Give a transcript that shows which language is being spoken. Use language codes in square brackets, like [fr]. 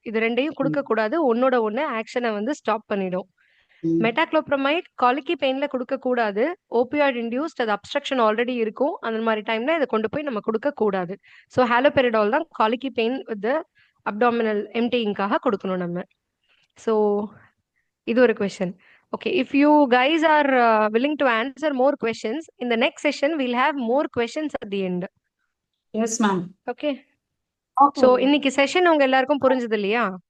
[ta] இது ரெண்டையும் கொடுக்க கூடாது, ஒன்னோட ஒன்னு ஆக்ஷனை வந்து ஸ்டாப் பண்ணிடும். மெட்டாக்ளோப்ரமைட் காலிக்கி பெயின்ல கொடுக்க கூடாது, ஓபியாய்டு இன்டியூஸ்ட், அது அப்ஸ்ட்ரக்ஷன் ஆல்ரெடி இருக்கும், அந்த மாதிரி டைம்ல இதை கொண்டு போய் நம்ம கொடுக்க கூடாது. ஸோ ஹாலோபெரிடால் தான் காலிக்கி பெயின் வித் அப்டாமினல் எம்டிங்காக கொடுக்கணும் நம்ம. ஸோ இது ஒரு question. [en] Okay, if you guys are willing to answer more questions in the next session, we'll have more questions at the end. Yes, ma'am. [ta] Okay, so இன்னைக்கு session உங்க எல்லாருக்கும் புரிஞ்சது இல்லையா?